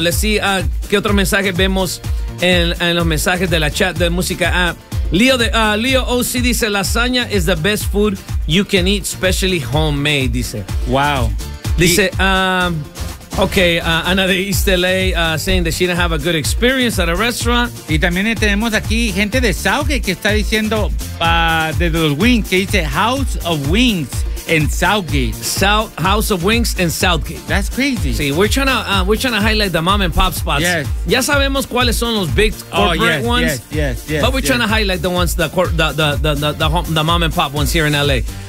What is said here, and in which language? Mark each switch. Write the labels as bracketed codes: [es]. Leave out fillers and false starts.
[en] Let's see [es] qué otro mensaje vemos en los mensajes de la chat de música app. [en] Leo OC [es] dice, [en] lasagna is the best food you can eat, especially homemade, dice. Wow. [es] Dice, [en] Ana de East LA saying that she didn't have a good experience at a restaurant. [es] Y también tenemos aquí gente de Sauge que está diciendo, de los wings, que dice, House of Wings in Southgate. [en] House of Wings in Southgate. That's crazy. See, we're trying to highlight the mom and pop spots. Yes. [es] Ya sabemos cuáles son los [en] big corporate ones. Yes. But we're trying to highlight the ones, the mom and pop ones here in LA.